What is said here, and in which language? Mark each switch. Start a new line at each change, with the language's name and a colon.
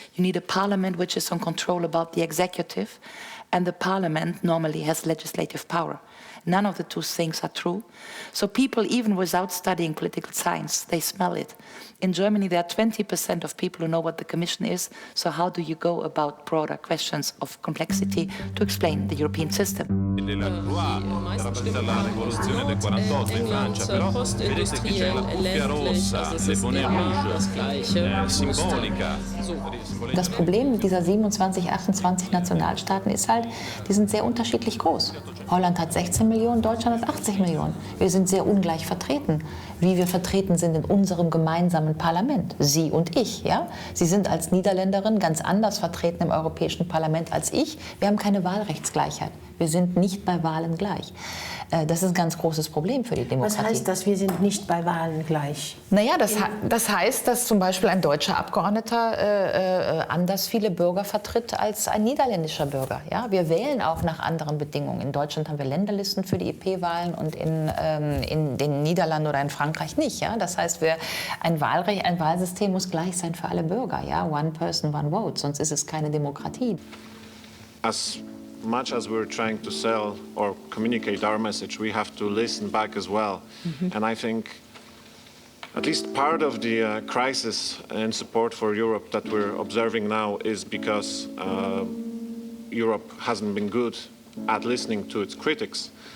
English: You need a parliament which is in control about the executive, and the parliament normally has legislative power. None of the 2 things are true. So people, even without studying political science, they smell it. In Germany, there are 20% of people who know what the Commission is. So how do you go about broader questions of complexity to explain the European system?
Italian: rappresenta la rivoluzione del 48 in Francia, però vedete che c'è la cuffia rossa,
French: le bonnet rouge,
Italian: simbolica.
German: Das Problem mit dieser 27, 28 Nationalstaaten ist halt, die sind sehr unterschiedlich groß. Holland hat 16 Millionen, Deutschland hat 80 Millionen. Wir sind sehr ungleich vertreten, wie wir vertreten sind in unserem gemeinsamen Parlament, Sie und ich. Ja? Sie sind als Niederländerin ganz anders vertreten im Europäischen Parlament als ich. Wir haben keine Wahlrechtsgleichheit. Wir sind nicht bei Wahlen gleich. Das ist ein ganz großes Problem für die Demokratie. Was heißt das, wir sind nicht bei Wahlen gleich? Naja, das heißt, dass zum Beispiel ein deutscher Abgeordneter anders viele Bürger vertritt als ein niederländischer Bürger. Ja? Wir wählen auch nach anderen Bedingungen. In Deutschland Deutschland haben wir Länderlisten für die EP-Wahlen und in den Niederlanden oder in Frankreich nicht. Ja? Das heißt, ein Wahlsystem muss gleich sein für alle Bürger. Ja?
English: One person, one vote,
German: sonst ist es keine Demokratie.
English: As much as we're trying to sell or communicate our message, we have to listen back as well. And I think at least part of the crisis and support for Europe that we're observing now is because Europe hasn't been good at listening to its critics.